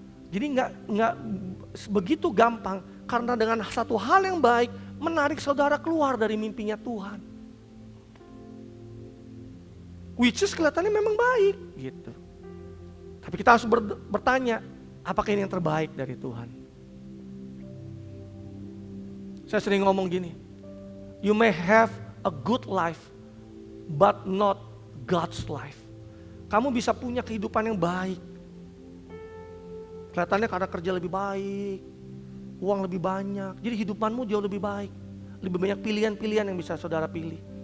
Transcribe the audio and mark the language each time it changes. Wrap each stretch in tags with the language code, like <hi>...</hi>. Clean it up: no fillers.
<id>Jadi nggak begitu gampang karena dengan satu hal yang baik menarik saudara keluar dari mimpinya Tuhan. Which is kelihatannya memang baik gitu. Tapi kita harus bertanya, apakah ini yang terbaik dari Tuhan? Saya sering ngomong gini,</id> <en>you may have a good life, but not God's life.</en> <id>Kamu bisa punya kehidupan yang baik. Kelihatannya karena kerja lebih baik, uang lebih banyak, jadi hidupanmu jauh lebih baik. Lebih banyak pilihan-pilihan yang bisa saudara pilih.</id>